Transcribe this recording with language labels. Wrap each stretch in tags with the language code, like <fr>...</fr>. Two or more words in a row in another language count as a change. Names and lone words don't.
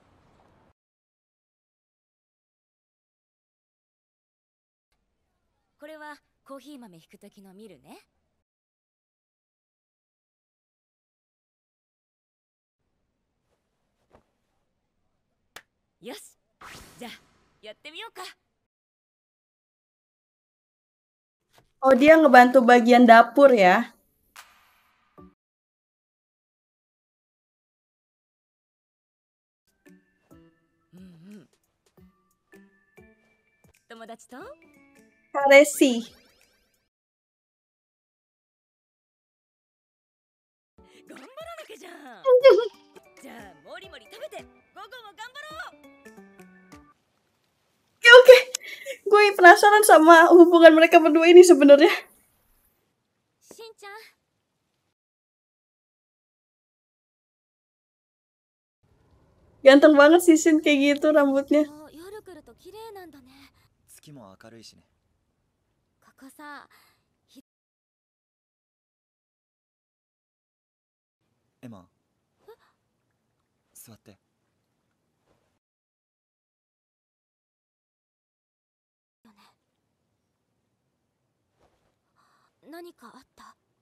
<ja>これはコーヒー豆引く時のミルね。よし、じゃあやってみようか。</ja> <id>Oh, dia ngebantu bagian dapur ya.</id> <ja>うんうん。友達と Karesi. 頑張らなきゃじゃん。じゃあもりもり食べて午後も頑張ろう。</ja> <id>Oke. Gue penasaran sama hubungan mereka berdua ini sebenarnya.</id> <ja>しんちゃん。</ja> <id>Ganteng banget sih Shin kayak gitu rambutnya.</id> <ja>夜来ると綺麗なんだね。月も明るいしね。ここさ、エマ。座って。何かあった？</ja>